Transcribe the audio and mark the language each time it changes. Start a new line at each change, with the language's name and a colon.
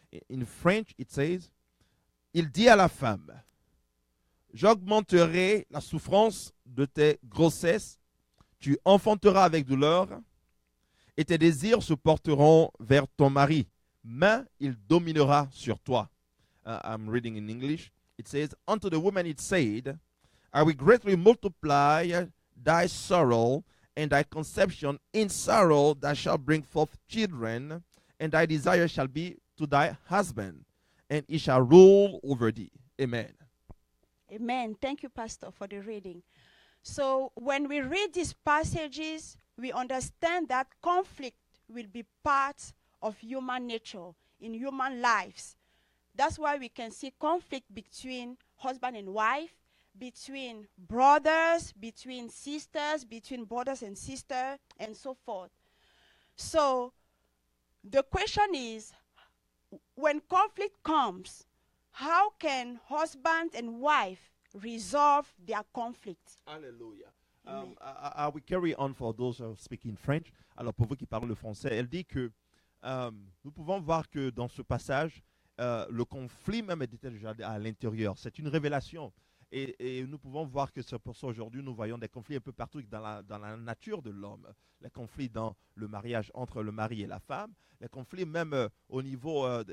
English: In French, it says,
French: il dit à la femme, j'augmenterai la souffrance de tes grossesses, tu enfanteras avec douleur, et tes désirs se porteront vers ton mari, mais il dominera sur toi.
English: I'm reading in English. It says, unto the woman it said, I will greatly multiply thy sorrow and thy conception. In sorrow thou shalt bring forth children, and thy desire shall be to thy husband, and he shall rule over thee. Amen. Amen. Thank you, Pastor, for the reading. So when we read these passages, we understand that conflict will be part of human nature in human lives. That's why we can see conflict between husband and wife, between brothers, between sisters, between brothers and sisters, and so forth. So the question is, when conflict comes, how can husband and wife resolve their conflict?
French: Alléluia.
English: I will carry on for those who speak in French.
French: Alors pour vous qui parlent le français, elle dit que nous pouvons voir que dans ce passage, le conflit même était déjà à l'intérieur. C'est une révélation. Et nous pouvons voir que c'est pour ça aujourd'hui, nous voyons des conflits un peu partout dans la nature de l'homme. Les conflits dans le mariage entre le mari et la femme, les conflits même au niveau